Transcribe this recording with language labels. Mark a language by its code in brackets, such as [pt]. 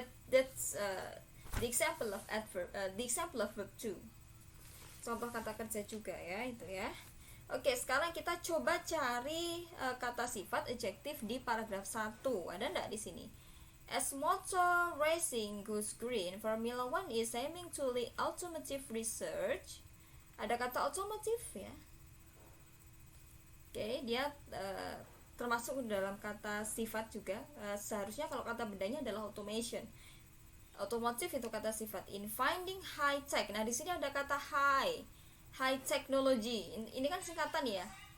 [en] That's the example of adverb, the example of verb 2. [id] Contoh kata kerja juga, ya, itu, ya. Oke, sekarang kita coba cari kata sifat adjektif di paragraf 1. Ada enggak di sini? [en] As motor racing goes green, Formula One is aiming to lead automotive research. [id] Ada kata automotive, ya. Oke, dia termasuk dalam kata sifat juga. Seharusnya kalau kata bendanya adalah automation. Otomotif itu kata sifat. [en] In finding high tech. [id] Nah, di sini ada kata high technology. Ini kan singkatan, ya.